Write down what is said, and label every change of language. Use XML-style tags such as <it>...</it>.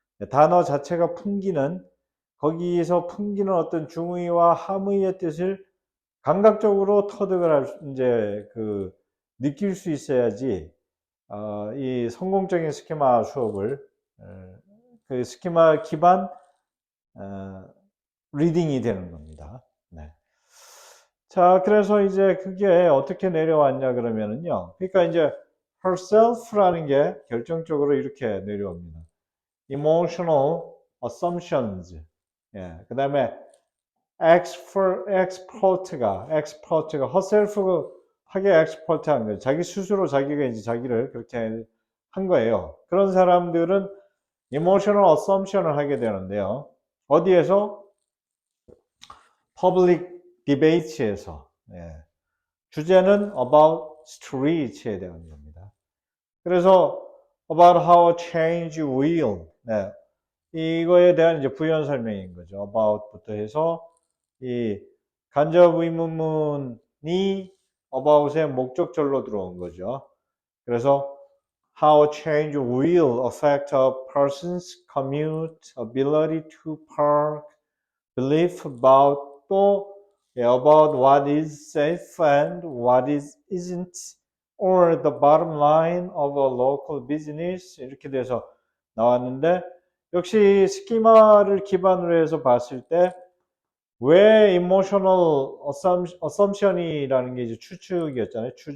<ko>단어 자체가 풍기는, 거기에서 풍기는 어떤 중의와 함의의 뜻을 감각적으로 터득을 이제 느낄 수 있어야지 이 성공적인 스키마 수업을 그 스키마 기반 리딩이 되는 겁니다. 네. 자, 그래서 이제 그게 어떻게 내려왔냐 그러면은요. 그러니까 이제 herself라는 게 결정적으로 이렇게 내려옵니다.</ko> <en>emotional assumptions.</en> <ko>그 다음에 expert가 herself 하게 expert 한 거예요. 자기 스스로 자기가 이제 자기를 그렇게 한 거예요. 그런 사람들은 emotional assumption을 하게 되는데요. 어디에서?</ko> <en>public debates에서.</en> <ko>주제는</ko> <en>about streets에</en> <ko>대한 겁니다. 그래서</ko> <en>about how change will,</en> <ko>이거에 대한 이제 부연 설명인 거죠. about부터 해서 이 간접 의문문이 about의 목적절로 들어온 거죠.</ko> <en>그래서 how a change will affect a person's commute, ability to park, belief about 또 about what is safe and what isn't, or the bottom line of a local business</en> <ko>이렇게 돼서 나왔는데 역시 스키마를 기반으로 해서 봤을 때 왜 emotional assumption이라는 게 이제 추측이었잖아요.</ko>